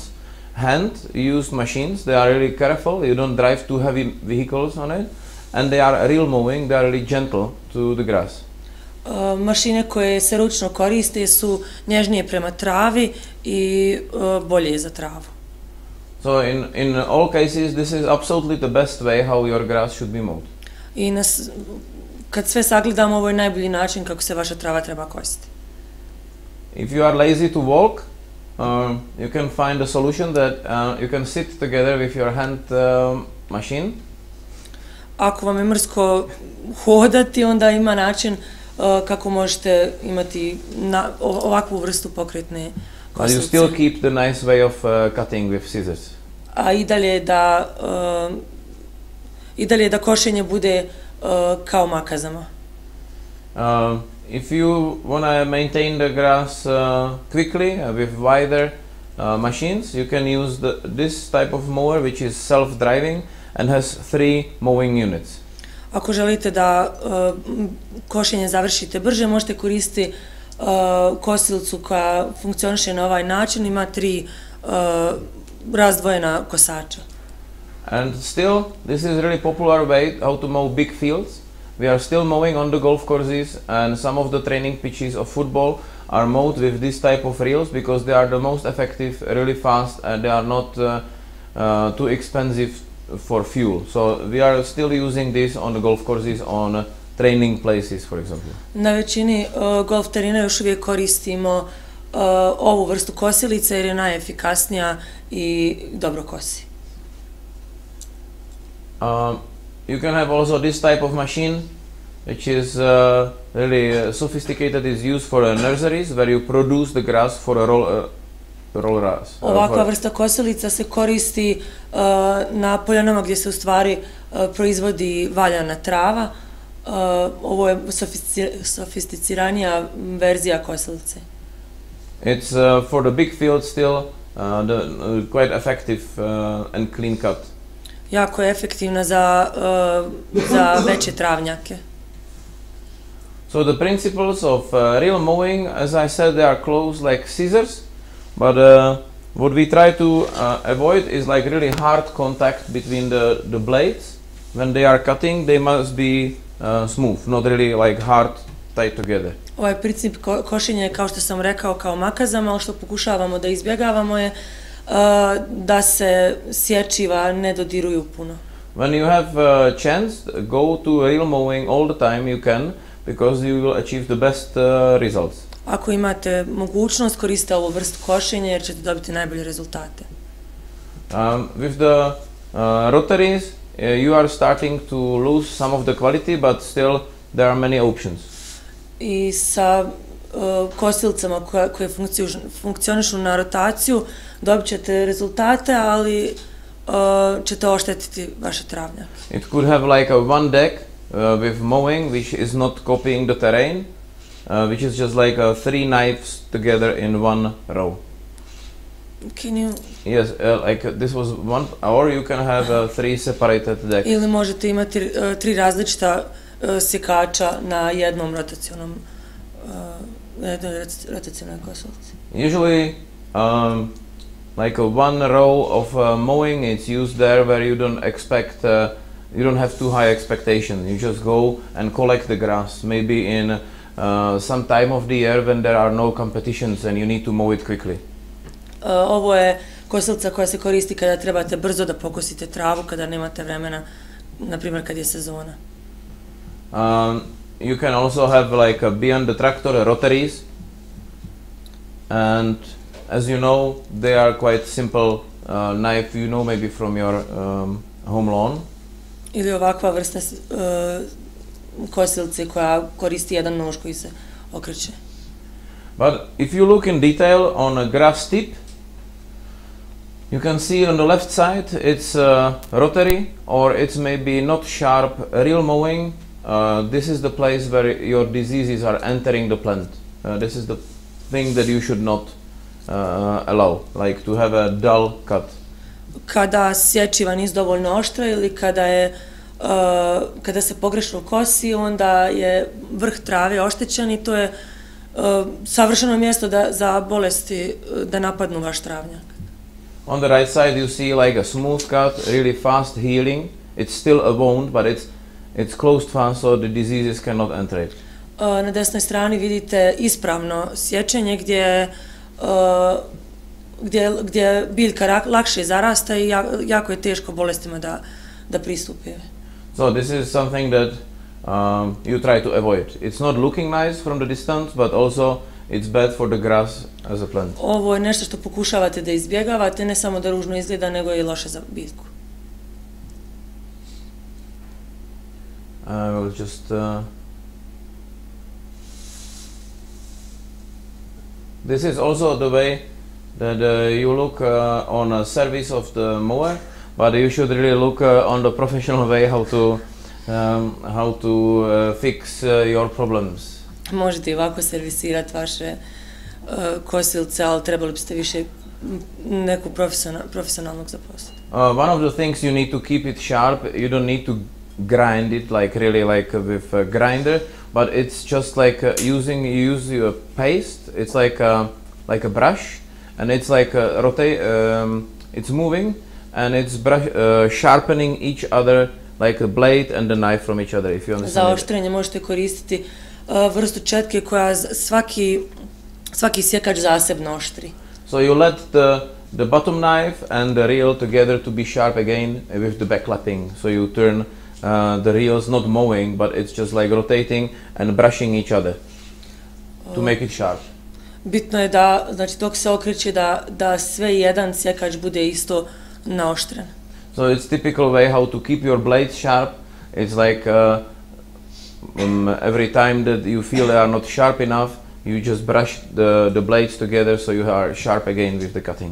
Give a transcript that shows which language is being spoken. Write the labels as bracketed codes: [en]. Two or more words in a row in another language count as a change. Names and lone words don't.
[en] Hand-used machines, they are really careful, you don't drive too heavy vehicles on it, and they are real mowing, they are really gentle to the grass. [bs] Mašine koje se ručno koriste su nježnije prema travi i bolje za travu. [en] So in all cases, this is absolutely the best way how your grass should be mowed. [bs] I kad sve sagledamo, ovo je najbolji način kako se vaša trava treba kositi. [en] If you are lazy to walk, you can find a solution that you can sit together with your hand machine. [bs] Ako vam je mrsko hodati, onda ima način kako možete imati ovakvu vrstu pokretne kosilice. [en] But you still keep the nice way of cutting with scissors. [bs] A i dalje da košenje bude kao makazama. [en] If you want to maintain the grass quickly with wider machines, you can use this type of mower which is self-driving and has 3 mowing units. [bs] Ako želite da košenje završite brže, možete koristiti kosilicu koja funkcioniše na ovaj način, ima 3 razdvojena kosača. [en] And still, this is really popular way how to mow big fields. We are still mowing on the golf courses, and some of the training pitches of football are mowed with this type of reels because they are the most effective, really fast, and they are not too expensive for fuel. So we are still using this on the golf courses, on training places, for example. [bs] Na većini golf terena još uvijek koristimo ovu vrstu kosilice jer je najefikasnija i dobro kosi. [en] You can have also this type of machine, which is really sophisticated. Is used for nurseries where you produce the grass for a rollers. [bs] Ovakva vrsta kosilica se koristi na poljanama gdje se u stvari proizvodi valjana trava. Ovo je sofisticiranija verzija kosilice. [en] It's for the big fields still quite effective and clean cut. [bs] Jako je efektivna za veće travnjake. [en] So the principles of real mowing, as I said, they are close like scissors, but what we try to avoid is like really hard contact between the blades. When they are cutting, they must be smooth, not really like hard tied together. [bs] Ovaj princip košenja je, kao što sam rekao, kao makazama, ali što pokušavamo da izbjegavamo je da se sječiva ne dodiruju puno. [en] When you have a chance, go to real mowing all the time you can, because you will achieve the best results. [bs] ako imate mogućnost, koriste ovu vrstu košenja jer ćete dobiti najbolje rezultate. [en] With the rotaries, you are starting to lose some of the quality, but still there are many options. [bs] I sa kosilicama koje funkcionišu na rotaciju dobit ćete rezultate, ali ćete oštetiti vaše travnjake. [en] It could have like a one deck with mowing, which is not copying the terrain, which is just like three knives together in one row. Can you... Yes, like this was one, or you can have three separated decks. [bs] Ili možete imati tri različita sjekača na jednom rotacionom kosilici. [en] Usually, like one row of mowing, it's used there where you don't expect, you don't have too high expectations. You just go and collect the grass. Maybe in some time of the year when there are no competitions and you need to mow it quickly. [bs] Ovo je kosilica koja se koristi kada trebate brzo da pokosite travu, kada nemate vremena, na primjer kad je sezona. [en] You can also have like beyond the tractor rotaries, and as you know, they are quite simple knife, you know, maybe from your home lawn. [bs] Ili ovakva vrsta kosilice koja koristi jedan nož koji se okreće. [en] But if you look in detail on a grass tip, you can see on the left side it's rotary, or it's maybe not sharp reel mowing. This is the place where your diseases are entering the plant. This is the thing that you should not allow, like to have a dull cut. [bs] Kada sječiva nisu dovoljno oštra ili kada se pogrešno kosi, onda je vrh trave oštećen i to je savršeno mjesto za bolesti da napadnu vaš travnjak. [en] On the right side you see like a smooth cut, really fast healing. It's still a wound, but it's closed fast so the diseases cannot enter it. [bs] Na desnoj strani vidite ispravno sječenje gdje biljka lakše zarasta i jako je teško bolestima da pristupi. [en] So this is something that you try to avoid. It's not looking nice from the distance, but also it's bad for the grass as a plant. [bs] Ovo je nešto što pokušavate da izbjegavate, ne samo da ružno izgleda, nego je i loše za biljku. [en] I will just this is also the way that you look on a service of the mower, but you should really look on the professional way how to fix your problems. [bs] Možete i ovako servisirati vaše kosilice, ali trebali biste više nekog profesionalnog zaposliti. [en] One of the things you need to keep it sharp, you don't need to grind it like really like with a grinder, but it's just like you use your paste. It's like a brush, and it's like it's moving, and it's sharpening each other like a blade and the knife from each other. If you understand. [bs] Za oštrenje možete koristiti vrstu četke koja svaki sjekač zasebno oštri. [en] So you let the bottom knife and the reel together to be sharp again with the backlapping. So you turn the reels not mowing, but it's just like rotating and brushing each other to make it sharp. [bs] Bitno je da, znači dok se okreće da sve jedan sjekač bude isto naoštren. [en] So it's typical way how to keep your blades sharp. It's like every time that you feel they are not sharp enough, you just brush the blades together so you are sharp again with the cutting.